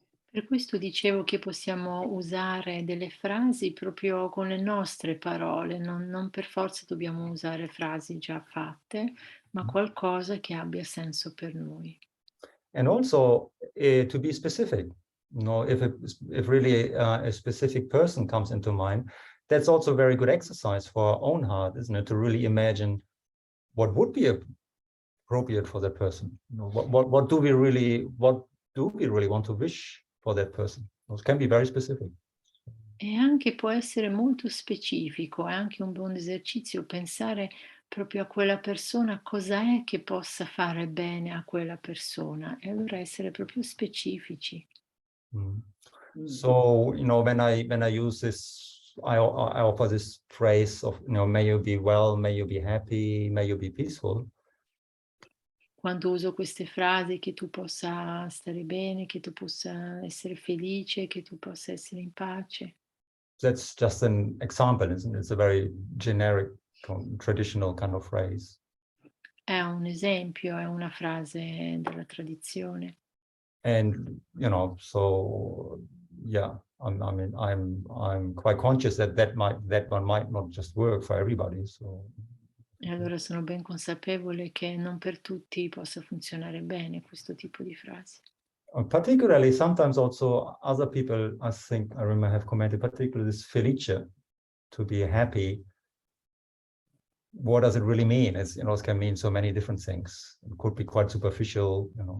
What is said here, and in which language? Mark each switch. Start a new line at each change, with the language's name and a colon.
Italian: Per questo dicevo che possiamo usare delle frasi proprio con le nostre parole, non per forza dobbiamo usare frasi già fatte, ma qualcosa che abbia senso per noi.
English: And also to be specific, you know, if really a specific person comes into mind, that's also a very good exercise for our own heart, isn't it? To really imagine what would be appropriate for that person. You know, what do we really want to wish for that person? It can be very specific.
Italian: E anche può essere molto specifico, è anche un buon esercizio pensare proprio a quella persona, cosa è che possa fare bene a quella persona, e allora essere proprio specifici.
English: So, you know, when I use this, I offer this phrase of, you know, may you be well, may you be happy, may you be peaceful.
Italian: Quando uso queste frasi, che tu possa stare bene, che tu possa essere felice, che tu possa essere in pace.
English: That's just an example, isn't it? It's a very generic, traditional kind of phrase.
Italian: è un esempio, è una frase della tradizione.
English: And so yeah, I mean, I'm quite conscious that one might not just work for everybody. So
Italian: E allora sono ben consapevole che non per tutti possa funzionare bene questo tipo di frase.
English: particularly sometimes also other people, I think I remember have commented, particularly this felice, to be happy. What does it really mean? It can mean so many different things. It could be quite superficial.